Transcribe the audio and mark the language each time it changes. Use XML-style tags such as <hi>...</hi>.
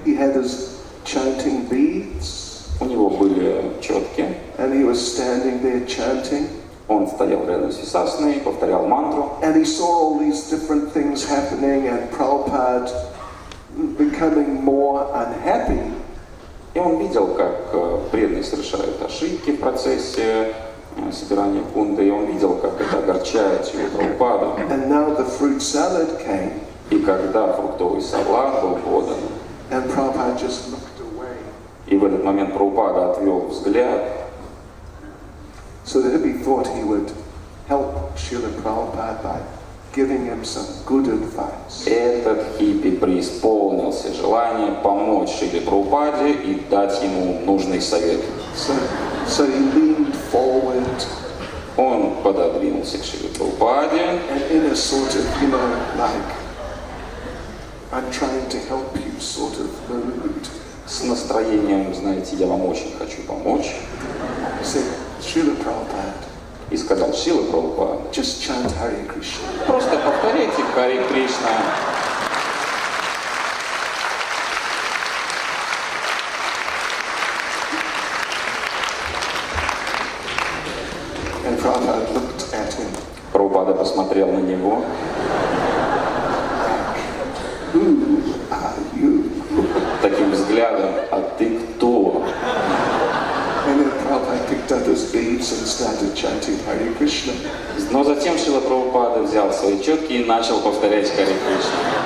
<en>He had his chanting beads.</en> <ru>У него были четки.</ru> <en>And he was standing there chanting.</en> <ru>Он стоял рядом с Висасной, повторял мантру.</ru> <en>And he saw all these different things happening and Prabhupada becoming more unhappy.</en> <ru>И он видел, как преданные совершают ошибки в процессе собирания кунды, и он видел, как это огорчает Шрилу Прабхупаду.</ru> <en>And now the fruit salad came.</en> <ru>И когда фруктовый салат был подан,</ru> <en>And Prabhupada just looked away.</en> <ru>и в этот момент Прабхупада отвел взгляд,</ru> <en>So the hippie thought he would help Srila Prabhupada by giving him some good advice.</en> <ru>этот хиппи преисполнился желание помочь Шриле Прабхупаде и дать ему нужный совет.</ru> <en>So he leaned forward</en> <ru>Он пододвинулся к Шриле Прабхупаде,</ru> <en>and in a sort of, like, I'm trying to help you sort of mood.</en> <ru>с настроением, знаете, я вам очень хочу помочь,</ru> <en>He said, Srila Prabhupada,</en> <ru>и сказал: Шрила Прабхупада,</ru> <en>just chant Hare Krishna.</en> <ru>просто повторяйте Харе Кришна.</ru> <en>And Prabhupada looked at him.</en> <ru>Прабхупада посмотрел на него.</ru> <en>Who are you?</en> <ru>Таким взглядом: а ты кто?</ru> <en>And then Prabhupada picked up his beads and started chanting Hare Krishna.</en> <ru>Но затем Шрила Прабхупада взял свои четки и начал повторять Харе Кришна.</ru>